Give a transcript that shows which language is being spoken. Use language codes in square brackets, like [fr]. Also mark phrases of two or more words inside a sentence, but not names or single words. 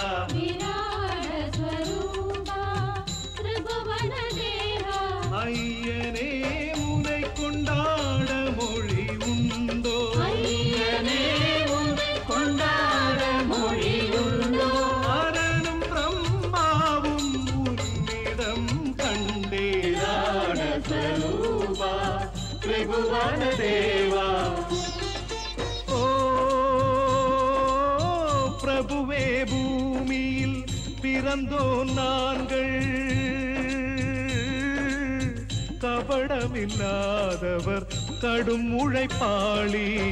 [sa] विराट स्वरूपा त्रिभुवन देवा, [ta] ஐயனே உனை கொண்டாட மொழி உண்டோ, ஐயனே உன்னை கொண்டாட மொழி உண்டோ, அரணும் பிரம்மாவும் உன்னிடம் கண்டே. [sa] விராட स्वरूपा त्रिभुवन देवा. [ta] ஓ பிரபுவே, பூமியில் பிறந்தோ நாங்கள் கபடமில்லாதவர் கடும் உழைப்பாளி.